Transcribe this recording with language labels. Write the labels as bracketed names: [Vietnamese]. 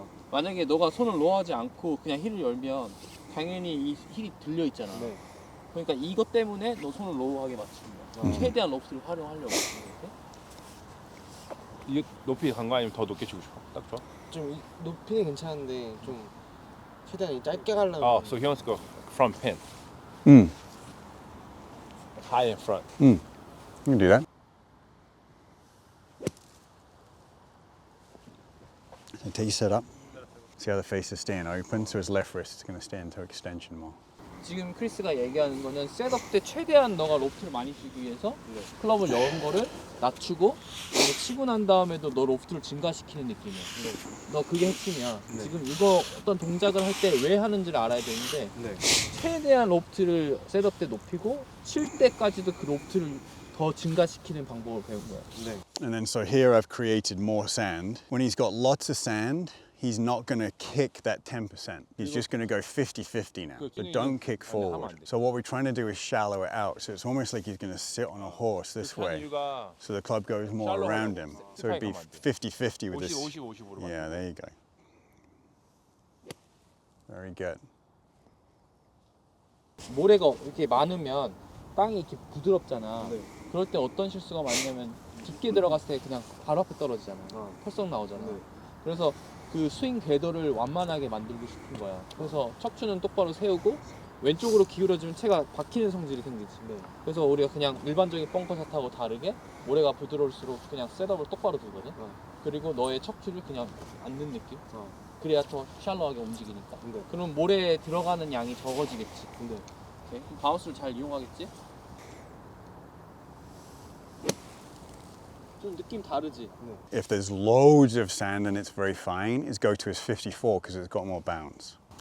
[Korean] 만약에 너가 손을 로우하지 않고 그냥 힐을 열면 당연히 이 힐이 들려 있잖아. 그러니까 이것 때문에 너 손을 로우하게 맞춥니다. 최대한 로프트를 활용하려고. 이게 높이 간 거 아니면 더 높게 치고 싶어? 딱 좋아? 좀 높이는 괜찮은데 좀 최대한 짧게 가려면 [English] Oh, so he wants to go front pin. High in front. You can do that. So take your setup. See how the face is staying open, so his left wrist is going to stay into extension more. [Korean] 지금 크리스가 얘기하는 거는 셋업 때 최대한 너가 로프트를 많이 치기 위해서 클럽을 연 거를 낮추고 이거 치고 난 다음에도 너 로프트를 증가시키는 느낌이야. 너 그게 핵심이야. 지금 이거 어떤 동작을 할 때 왜 하는지를 알아야 되는데 최대한 로프트를 셋업 때 높이고 칠 때까지도 그 로프트를 더 증가시키는 방법을 배운 거야. [English] And then so here I've created more sand. When he's got lots of sand, he's not going to kick that 10%. He's just going to go 50-50 now, but don't kick forward. So what we're trying to do is shallow it out. So it's almost like he's going to sit on a horse this way. So the club goes more around him. So it'd be 50-50 with this. [Korean] 50-50으로. [English] Yeah, there you go. Very good. [Korean] 모래가 이렇게 많으면 땅이 이렇게 부드럽잖아. 그럴 때 어떤 실수가 많냐면 깊게 들어갔을 때 그냥 바로 앞에 떨어지잖아. 펄썩 나오잖아. 그래서 그 스윙 궤도를 완만하게 만들고 싶은 거야. 그래서 척추는 똑바로 세우고 왼쪽으로 기울어지면 채가 박히는 성질이 생기지. 그래서 우리가 그냥 일반적인 벙커 샷하고 다르게 모래가 부드러울수록 그냥 셋업을 똑바로 두거든. 그리고 너의 척추를 그냥 앉는 느낌. 그래야 더 샬로하게 움직이니까. 그럼 모래에 들어가는 양이 적어지겠지. 오케이. 그럼 바운스를 잘 이용하겠지? 좀 느낌 다르지? [English] If there's loads of sand and it's very fine, is go to his 54 because it's got more bounce.